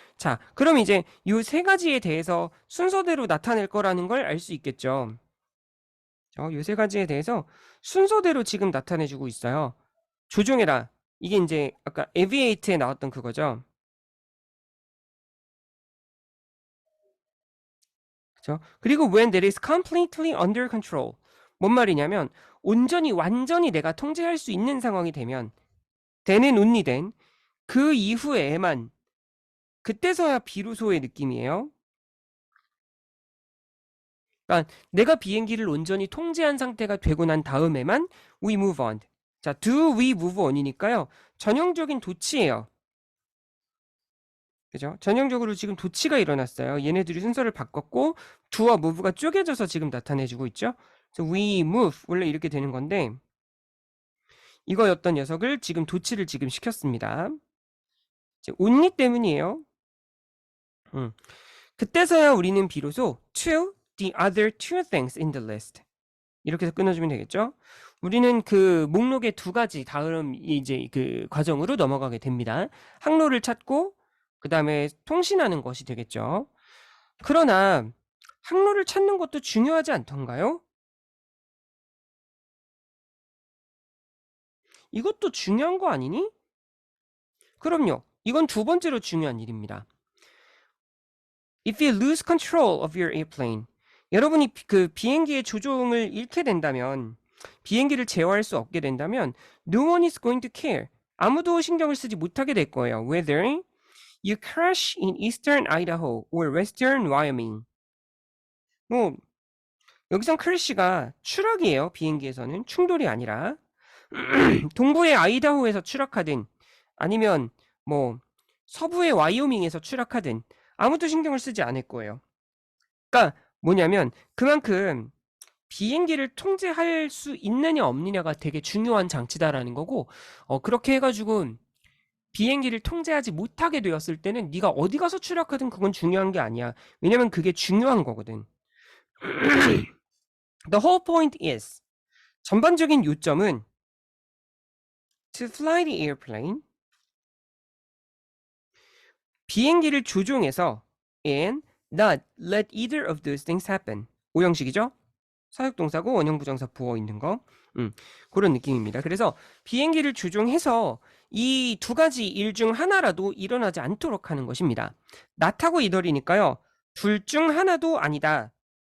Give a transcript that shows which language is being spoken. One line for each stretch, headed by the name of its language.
Korean: 자, 그럼 이제 이 세 가지에 대해서 순서대로 나타낼 거라는 걸 알 수 있겠죠. 이 세 가지에 대해서 순서대로 지금 나타내주고 있어요. 조종해라. 이게 이제 아까 aviate에 나왔던 그거죠. 그죠?
English: 그리고 when that is completely under control.
Korean: 뭔 말이냐면 온전히 완전히 내가 통제할 수 있는 상황이 되면 then은
English: only then
Korean: 그 이후에만 그때서야 비로소의 느낌이에요. 그러니까 내가 비행기를 온전히 통제한 상태가 되고 난 다음에만
English: we move on.
Korean: 자,
English: do we move on
Korean: 이니까요. 전형적인 도치예요. 그죠? 전형적으로 지금 도치가 일어났어요. 얘네들이 순서를 바꿨고 do와 move가 쪼개져서 지금 나타내주고 있죠. 그래서 we move 원래 이렇게 되는 건데 이거였던 녀석을 지금 도치를 지금 시켰습니다. only 때문이에요. 그때서야 우리는 비로소
English: to the other two things in the list
Korean: 이렇게 해서 끊어주면 되겠죠. 우리는 그 목록의 두 가지 다음 이제 그 과정으로 넘어가게 됩니다. 항로를 찾고 그 다음에 통신하는 것이 되겠죠. 그러나 항로를 찾는 것도 중요하지 않던가요? 이것도 중요한 거 아니니? 그럼요. 이건 두 번째로 중요한 일입니다.
English: If you lose control of your airplane,
Korean: 여러분이 그 비행기의 조종을 잃게 된다면, 비행기를 제어할 수 없게 된다면,
English: no one is going to care.
Korean: 아무도 신경을 쓰지 못하게 될 거예요.
English: Whether you crash in eastern Idaho or western Wyoming.
Korean: 뭐 여기선 crash가 추락이에요. 비행기에서는 충돌이 아니라 동부의 아이다호에서 추락하든 아니면 뭐 서부의 와이오밍에서 추락하든 아무도 신경을 쓰지 않을 거예요. 그러니까 뭐냐면 그만큼 비행기를 통제할 수 있느냐 없느냐가 되게 중요한 장치다라는 거고 그렇게 해가지고 비행기를 통제하지 못하게 되었을 때는 네가 어디 가서 추락하든 그건 중요한 게 아니야. 왜냐면 그게 중요한 거거든.
English: The whole point is
Korean: 전반적인 요점은
English: to fly the airplane
Korean: 비행기를 조종해서
English: and not let either of those things happen.
Korean: 오형식이죠? 사역동사고 원형부정사 부어 있는 거. 그런 느낌입니다. 그래서 비행기를 조종해서 이 두 가지 일 중 하나라도 일어나지 않도록 하는 것입니다. not하고 either이니까요. 둘 중 하나도 아니다.